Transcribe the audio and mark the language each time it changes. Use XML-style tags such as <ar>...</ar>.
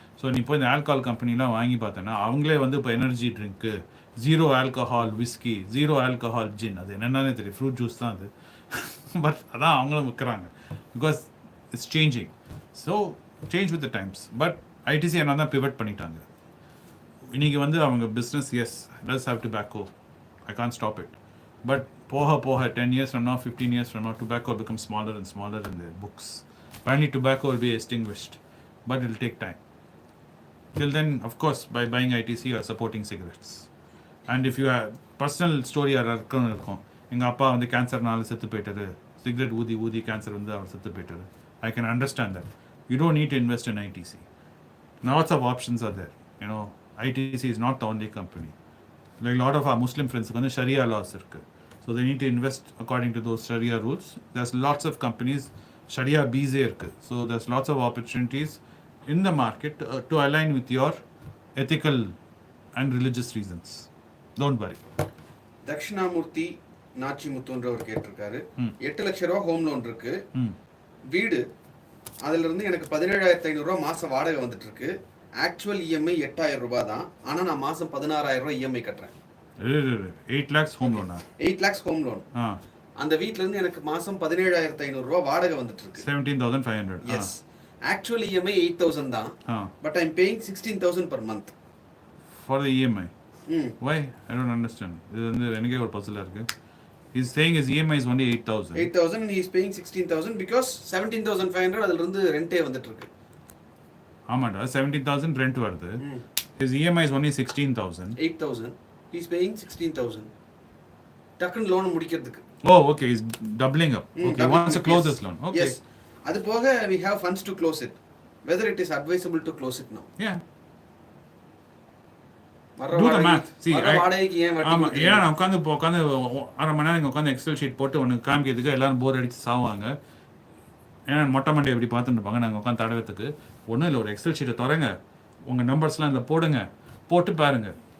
<ta>So நீ இப்போ இந்த ஆல்கஹால் கம்பெனிலாம் வாங்கி பார்த்தேன்னா அவங்களே வந்து இப்போ energy drink, zero alcohol whisky, zero alcohol ஜின், அது என்னென்னே தெரியும், ஃப்ரூட் ஜூஸ் தான் அது. பட் அதான் அவங்களும் விற்கிறாங்க,</ta> <en>Because it's changing. So change with the times. But ITC</en> <ta>என்ன தான் பிவட் பண்ணிட்டாங்க. இன்றைக்கி வந்து அவங்க</ta> <en>Business is does have tobacco, I can't stop it.</en> <ta>But போக போக</ta> <en>10 years from now, 15 years from now, tobacco will become smaller and smaller in the books. Finally, tobacco will be extinguished, but it will take time. Till then, of course, by buying ITC, you are supporting cigarettes. And if you have personal story or</en> <ta>இருக்கும், எங்கள் அப்பா வந்து கேன்சர்னால செத்து போயிட்டாரு, cigarette ஊதி ஊதி cancer வந்து அவர் செத்து போயிட்டாரு,</ta> <en>I can understand that. You don't need to invest in ITC. Lots of options are there. You know, ITC is not the only company. Like a lot of our Muslim friends</en> <ta>வந்து</ta> <en>Sharia laws இருக்கு. So they need to invest according to those Sharia rules. There's lots of companies, Sharia Bs இருக்கு. So there's lots of opportunities in the market to align with your ethical and religious reasons. Don't worry.</en> <ta>Dakshinamurthy நாச்சிமுத்துன்றவர் கேட்டிருக்காரு, 8 லட்சம் ரூபா home loan இருக்கு, வீடு, அதுல இருந்து எனக்கு 17,500 ரூபா மாசம் வாடகை வந்துட்டு இருக்கு. ஆக்சுவல் இஎம்ஐ 8,000 ரூபாய் தான், ஆனா நான் மாசம் 16,000 ரூபாய் இஎம்ஐ கட்டுறேன். 8 lakhs ஹோம் லோனா? 8 lakhs ஹோம் லோன். அந்த வீட்ல இருந்து எனக்கு மாசம் 17,500 ரூபாய் வாடகை வந்துட்டு இருக்கு. 17,500.</ta> <en>Yes.</en> <ta>ஆக்சுவல் இஎம்ஐ 8,000 தான்,</ta> <en>But I am paying 16,000 per month for the EMI. Why? I don't understand.</en> <ta>இது வந்து எனக்கே ஒரு பசிலா இருக்கு.</ta> <en>He's saying his EMI is only 8,000. 8,000 and he is paying 16,000 because 17,500</en> <ta>அதுல இருந்து ரெண்டே வந்துட்டு இருக்கு. ஆமாடா, 17,000 ரெண்ட் வருது.</ta> <en>His EMI is only 16,000. 8,000. He is paying 16,000.</en> <ta>டக்குன்னு லோன் முடிக்கிறதுக்கு.</ta> <en>Oh, okay. He's doubling up. Okay, he wants to close this loan. Okay. Yes.</en> <ta>அது போக</ta> <en>we have funds to close it. Whether it is advisable to close it now. Yeah. Do the math. See,</en> <ta>வாடகைக்கு ஏன் வட்டி? ஆமா, ஏன்னா நான் உட்காந்து அரை மணி நேரம் இங்கே உட்காந்து எக்ஸல் ஷீட் போட்டு உனக்கு காமிக்கிறதுக்கு எல்லாரும் போர் அடிச்சு சாவாங்க. ஏன்னா மொட்டை மண்டை எப்படி பார்த்துட்டு இருப்பாங்க, நாங்கள் உட்காந்து தடவத்துக்கு. ஒன்றும் இல்லை, ஒரு எக்ஸல் ஷீட்டை திறங்க, உங்கள் நம்பர்ஸ்லாம் இதில் போடுங்க, போட்டு பாருங்க.</ta>